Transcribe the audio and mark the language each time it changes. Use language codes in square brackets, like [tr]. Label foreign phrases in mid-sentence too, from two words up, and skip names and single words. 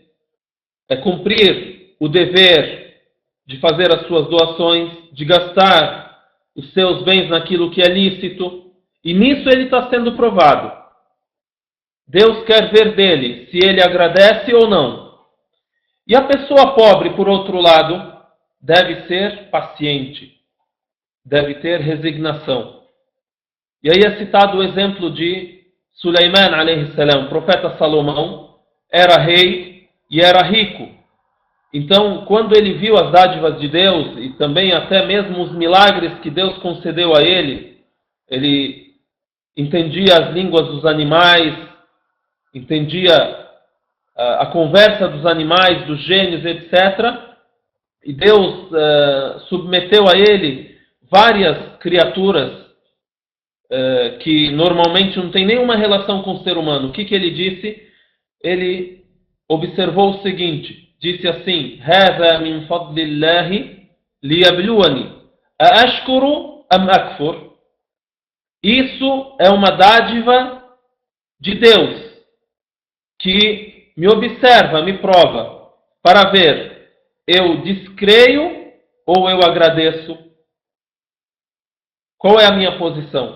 [pt] É cumprir o dever de fazer as suas doações, de gastar os seus bens naquilo que é lícito, e nisso ele está sendo provado. Deus quer ver dele se ele agradece ou não. E a pessoa pobre, por outro lado, deve ser paciente, deve ter resignação. E aí é citado o exemplo de Sulaiman [ar] عليه السلام. [pt] O profeta Salomão era rei e era rico. Então, quando ele viu as dádivas de Deus e também até mesmo os milagres que Deus concedeu a ele, ele entendia as línguas dos animais, entendia a conversa dos animais, dos gênios, etc. E Deus submeteu a ele várias criaturas que normalmente não tem nenhuma relação com o ser humano. O que ele disse? Ele observou o seguinte, disse assim: [ar] هَذَا مِنْ فَضْلِ اللَّهِ لِيَبْلُوَنِي أَأَشْكُرُ أَمْ أَكْفُرُ. [pt] Isso é uma dádiva de Deus, que me observa, me prova, para ver, eu descreio ou eu agradeço? Qual é a minha posição?